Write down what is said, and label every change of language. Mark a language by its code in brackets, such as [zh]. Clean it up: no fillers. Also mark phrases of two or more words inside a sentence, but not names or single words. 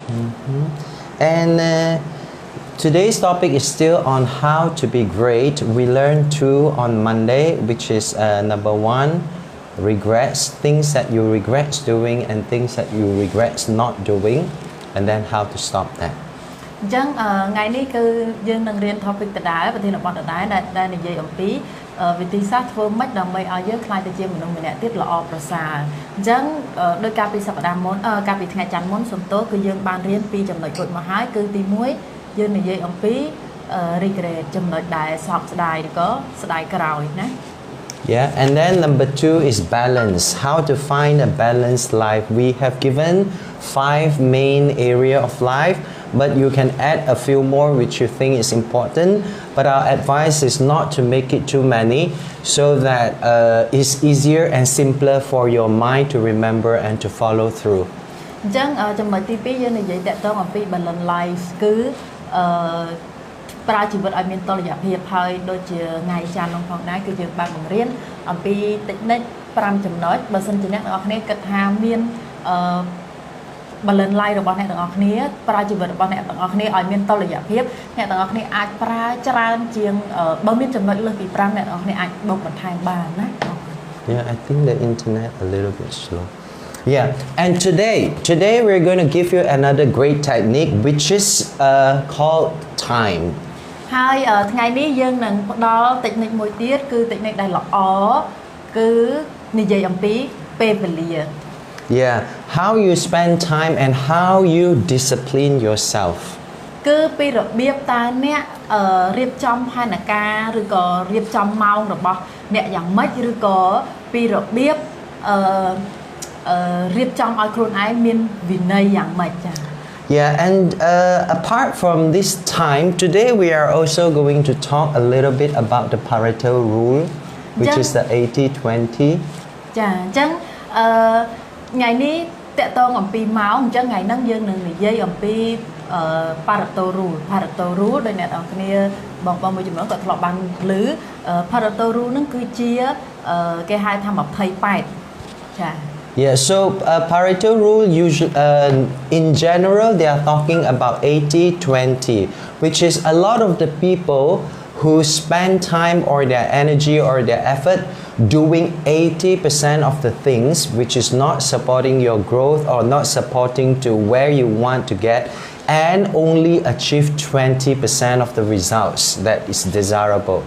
[en] And today's topic is still on how to be great. We learned two on Monday, which is number one, regrets, things that you regret doing and things that you regret not doing, and then how to stop that. [km] អញ្ចឹងថ្ងៃនេះគឺយើងនឹងរៀន topic ដដែលប្រធានបទដដែលដែលនិយាយអំពីវិធីសាស្ត្រធ្វើម៉េចដើម្បីឲ្យយើងខ្លាយទៅជាមនុស្សម្នាក់ទៀតល្អប្រសើរអញ្ចឹងដោយការពីសប្តាហ៍មុនការពីថ្ងៃច័ន្ទមុនសំទោសគឺយើងបានរៀនពីចំណុចរួចមកហើយគឺទី1យើងនិយាយអំពី regret ចំណុចដែលសោកស្ដាយឬក៏ស្ដាយក្រោយណា [en] Yeah, and then number two is balance. How to find a balanced life. We have given 5 main area of life, but you can add a few more which you think is important. But our advice is not to make it too many so that it's easier and simpler for your mind to remember and to follow through. [km] អញ្ចឹងចំណុចទី2យើងនិយាយតាក់ទងអំពី [en] balance life [km] គឺប្រើជីវិតឲ្យមានតុល្យភាពហើយដូចជាថ្ងៃច័ន្ទនោះផងដែរគឺយើងបានបង្រៀនអំពីតិចនិច5ចំណុចបើសិនជាអ្នកទាំងអស់គ្នាគិតថាមាន [en] balance life [km] របស់អ្នកទាំងអស់គ្នាប្រើជីវិតរបស់អ្នកទាំងអស់គ្នាឲ្យមានតុល្យភាពអ្នកទាំងអស់គ្នាអាចប្រើច្រើនជាงបើមានចំណុចលើសពី5អ្នកទាំងអស់គ្នាអាចបូកបន្ថែមបានណា [en] Yeah, I think the internet a little bit slow. Yeah, and today we're going to give you another great technique which is called time. [km] ហើយថ្ងៃនេះយើងនឹងផ្ដល់ technique មួយទៀតគឺ technique ដែលល្អគឺនិយាយអំពីពេលវេលា [en] Yeah, how you spend time and how you discipline yourself. [km] គឺពីរបៀបតើអ្នករៀបចំផែនការឬក៏រៀបចំម៉ោងរបស់អ្នកយ៉ាងម៉េចឬក៏ពីរបៀបរៀបចំឲ្យខ្លួនឯងមានវិន័យយ៉ាងម៉េចចា៎ [en] Yeah, and apart from this time, today we are also going to talk a little bit about the Pareto Rule, which is the 80-20. [km] ចាអញ្ចឹងថ្ងៃនេះតកតងអំពីម៉ោងអញ្ចឹងថ្ងៃហ្នឹងយើងនឹងនិយាយអំពី Pareto Rule ដោយអ្នកនរគ្នាបងប្អូនមួយចំនួនគាត់ធ្លាប់បានឮ Pareto Rule ហ្នឹងគឺជាគេហៅថា28ចា [en] Yeah, so Pareto Rule usually, in general, they are talking about 80-20, which is a lot of the people who spend time or their energy or their effort doing 80% of the things which is not supporting your growth or not supporting to where you want to get and only achieve 20% of the results that is desirable.